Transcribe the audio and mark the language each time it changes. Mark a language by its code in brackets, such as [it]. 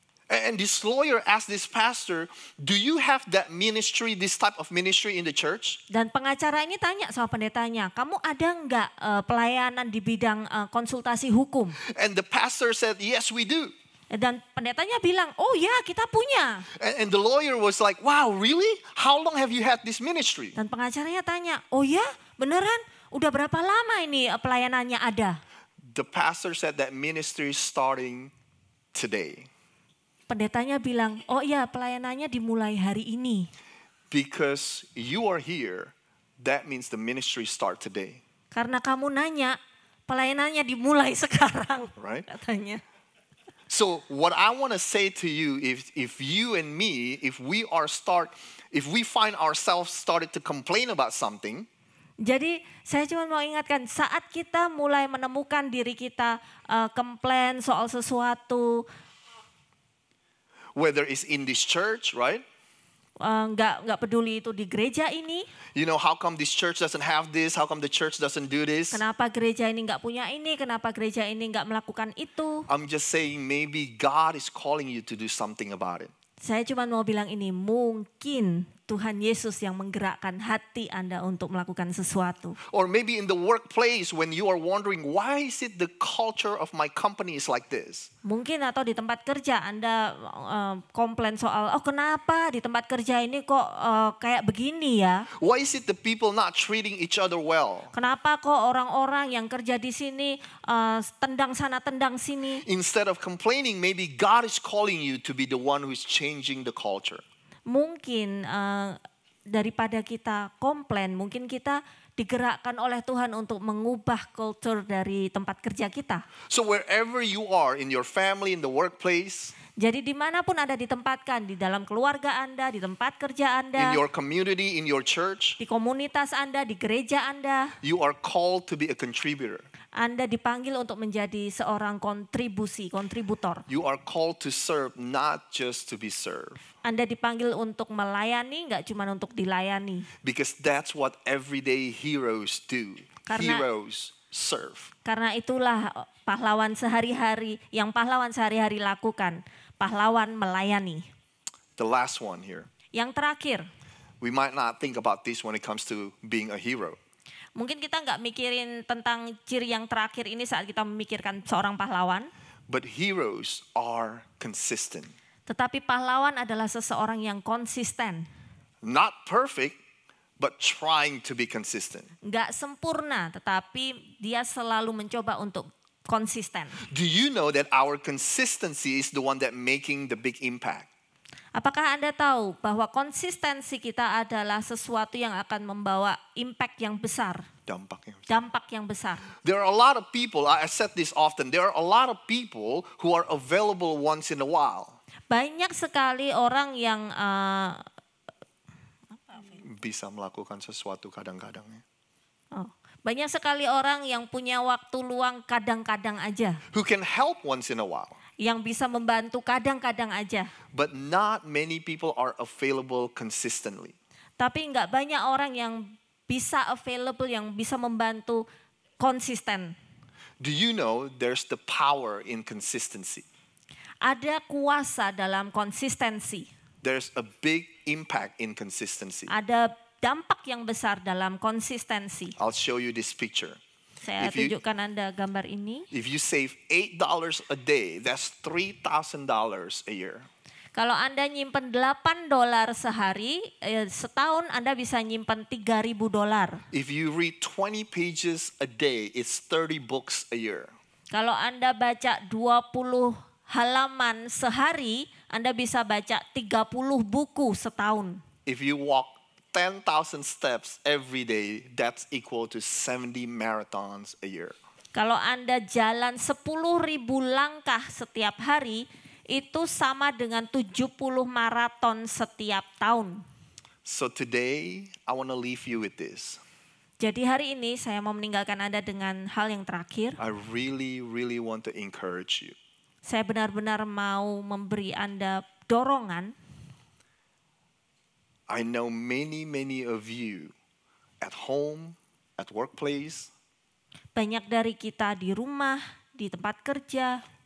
[en] And this lawyer asked this pastor, do you have that ministry, this type of ministry in the church? [id] Dan pengacara ini tanya sama pendetanya, kamu ada enggak pelayanan di bidang konsultasi hukum? [en] And the pastor said, yes, we do. [id] Dan pendetanya bilang, oh ya kita punya. [en] And the lawyer was like, wow, really? How long have you had this ministry? [id] Dan pengacaranya tanya, oh ya beneran? Udah berapa lama ini pelayanannya ada? [en] The pastor said that ministry is starting today. [id] Pendetanya bilang, oh iya pelayanannya dimulai hari ini. [en] Because you are here, that means the ministry start today. [id] Karena kamu nanya, pelayanannya dimulai sekarang, [en] right? [id] Katanya. [en] So what I want to say to you, if you and me, if we find ourselves started to complain about something. [id] Jadi saya cuma mau ingatkan, saat kita mulai menemukan diri kita komplain soal sesuatu, [en] whether it's in this church, right? [id] Nggak peduli itu di gereja ini. [en] You know, how come this church doesn't have this? How come the church doesn't do this? [id] Kenapa gereja ini nggak punya ini? Kenapa gereja ini nggak melakukan itu? [en] I'm just saying maybe God is calling you to do something about it. [id] Saya cuma mau bilang ini, mungkin Tuhan Yesus yang menggerakkan hati Anda untuk melakukan sesuatu. [en] Or maybe in the workplace when you are wondering, why is it the culture of my company is like this? [id] Mungkin atau di tempat kerja Anda komplain soal, oh kenapa di tempat kerja ini kok kayak begini ya? [en] Why is it the people not treating each other well? [id] Kenapa kok orang-orang yang kerja di sini tendang sana tendang sini? [en] Instead of complaining, maybe God is calling you to be the one who is changing the culture. [id] Mungkin daripada kita komplain, mungkin kita digerakkan oleh Tuhan untuk mengubah kultur dari tempat kerja kita. [en] So wherever you are, in your family, in the workplace, [id] Jadi dimanapun Anda ditempatkan, di dalam keluarga Anda, di tempat kerja [en] in [id] Anda, [en] your community, in your church, [id] di komunitas Anda, di gereja Anda, [en] you are called to be a contributor. [id] Anda dipanggil untuk menjadi seorang kontributor. [en] You are called to serve, not just to be served. [id] Anda dipanggil untuk melayani, nggak cuma untuk dilayani. [en] Because that's what everyday heroes do. [id] Karena- [en] Heroes serve. [id] Karena itulah pahlawan sehari-hari, yang pahlawan sehari-hari lakukan. Pahlawan melayani. [en] The last one here. [id] Yang terakhir, [en] We might not think about this when it comes to being a hero. [id] mungkin kita nggak mikirin tentang ciri yang terakhir ini saat kita memikirkan seorang pahlawan. [en] But heroes are consistent. [id] Tetapi pahlawan adalah seseorang yang konsisten. [en] Not perfect, but trying to be consistent. [id] Nggak sempurna, tetapi dia selalu mencoba untuk konsisten. [en] Do you know that our consistency is the one that making the big impact? [id] Apakah Anda tahu bahwa konsistensi kita adalah sesuatu yang akan membawa impact yang besar, Dampaknya. dampak yang besar? [en] There are a lot of people, I said this often, there are a lot of people who are available once in a while. [id] Banyak sekali orang yang Bisa melakukan sesuatu kadang-kadang. banyak sekali orang yang punya waktu luang kadang-kadang aja, [en] Who can help once in a while. [id] yang bisa membantu kadang-kadang aja. [en] But not many people are available consistently. [id] Tapi nggak banyak orang yang bisa available, yang bisa membantu konsisten. [en] Do you know there's the power in consistency? [id] Ada kuasa dalam konsistensi. [en] There's a big impact in consistency. [id] Ada dampak yang besar dalam konsistensi. [en] I'll show you this picture. [id] Saya [en] If you- [id] tunjukkan Anda gambar ini. [en] If you save $8 a day, that's $3,000 a year. [id] Kalau Anda nyimpen $8 sehari, setahun Anda bisa nyimpen $3.000. [en] If you read 20 pages a day, it's 30 books a year. [id] Kalau Anda baca 20 halaman sehari, Anda bisa baca 30 buku setahun. [en] If you walk 10,000 steps every day, that's equal to 70 marathons a year. [id] Kalau Anda jalan 10.000 langkah setiap hari, itu sama dengan 70 maraton setiap tahun. [en] So today, I want to leave you with this. [id] Jadi hari ini saya mau meninggalkan Anda dengan hal yang terakhir. [en] I really, really want to encourage you. [id] Saya benar-benar mau memberi Anda dorongan. [en] I know many of you at home, at workplace, [id] Banyak dari kita di rumah, di tempat kerja,